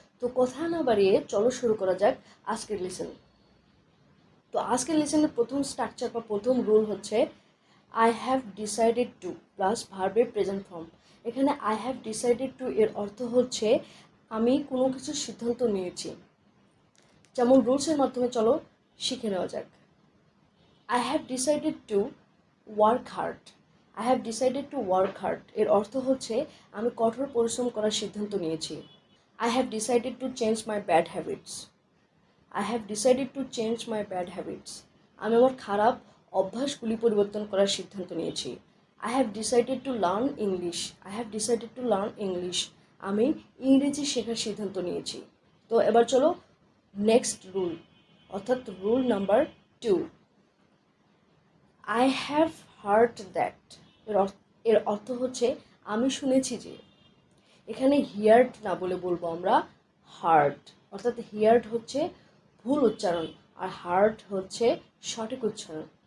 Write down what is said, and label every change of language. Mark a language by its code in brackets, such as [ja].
[bn] তো কথা না বাড়িয়ে চলো শুরু করা যাক আজকের লেসন। তো আজকের লেসনের প্রথম স্ট্রাকচার বা প্রথম রুল হচ্ছে [en] I have decided to [bn] plus ভার্বের প্রেজেন্ট ফর্ম। এখানে [en] I have decided to [bn] এর অর্থ হচ্ছে আমি কোনো কিছু সিদ্ধান্ত নিয়েছি। যেমন রুলসের মাধ্যমে চলো শিখে নেওয়া যাক। [en] I have decided to work hard. I have decided to work hard [bn] এর অর্থ হচ্ছে আমি কঠোর পরিশ্রম করার সিদ্ধান্ত নিয়েছি। [en] I have decided to change my bad habits. I have decided to change my bad habits. [bn] আমি আমার খারাপ অভ্যাসগুলি পরিবর্তন করার সিদ্ধান্ত নিয়েছি। [en] I have decided to learn English. I have decided to learn English. [bn] আমি ইংরেজি শেখার সিদ্ধান্ত নিয়েছি। তো এবার চলো নেক্সট রুল, অর্থাৎ rule number 2। [en] I have heard that [bn] এর অর্থ হচ্ছে আমি শুনেছি যে। এখানে হিয়ার্ড না বলে বলবো আমরা হার্ড, অর্থাৎ হিয়ার্ড হচ্ছে ভুল উচ্চারণ আর হার্ড হচ্ছে সঠিক উচ্চারণ।